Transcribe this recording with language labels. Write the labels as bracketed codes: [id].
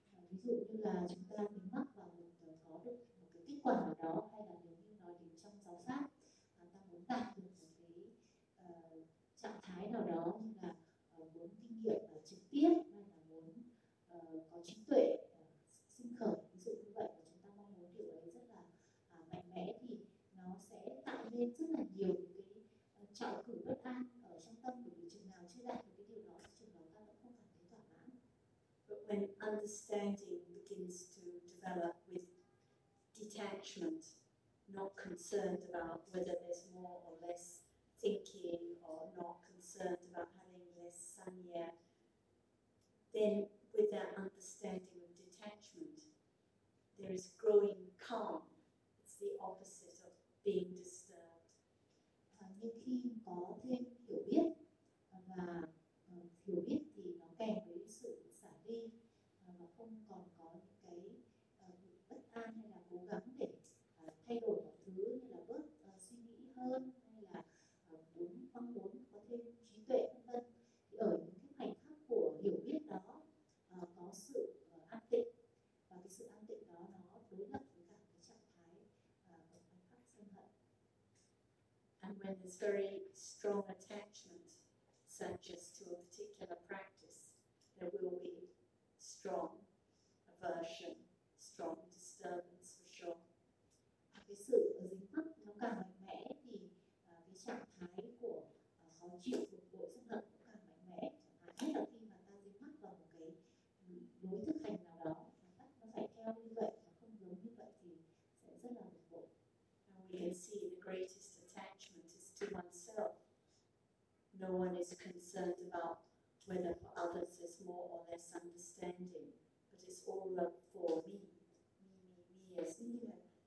[vi] Ví dụ như là chúng ta bị mắc vào một có được một cái kết quả nào đó, hay là nếu như nói đến trong giáo pháp, chúng ta muốn đạt được một cái trạng thái nào đó, như là muốn kinh nghiệm trực tiếp, hay là muốn có trí tuệ sinh khởi, ví dụ như vậy, và chúng ta mong muốn điều ấy rất là mạnh mẽ, thì nó sẽ tạo nên rất là nhiều cái trọng cử bất an trong tâm của mình. Chừng nào chưa đạt được cái điều đó thì chừng đó ta vẫn không cảm thấy thỏa mãn. [en] But when understanding begins to develop with detachment, not concerned about whether there's more or less thinking, or not concerned about having less sanya, then with that understanding of detachment, there is growing calm. It's the opposite of being disturbed. [vi] Nhưng khi có thêm hiểu biết, và hiểu biết thì nó kèm với sự xả đi, và không còn có những cái bất an hay là cố gắng để thay đổi mọi thứ, hay là bớt suy nghĩ hơn, hay là mong muốn có thêm trí tuệ vân vân. Thì ở những cái khoảnh khắc của hiểu biết đó có sự an tịnh, và cái sự an tịnh đó nó đối lập với cả cái trạng thái của khoảnh khắc sân hận. [en] And when there's very strong attachment, such as to a particular practice, there will be strong aversion, strong disturbance for sure. [vi] Cái sự dính mắc nó càng mạnh mẽ thì cái trạng thái của khó chịu của bộ sức hận cũng càng mạnh mẽ. Chẳng hạn như là khi mà ta dính mắc vào một cái lối thực hành nào đó, nó phải theo như vậy, nó không giống như vậy thì sẽ rất là bực bội. [en] We can see the greatest attachment is to oneself. No one is concerned about whether for others there's more or less understanding, but it's all love for me, me, me, me, as me.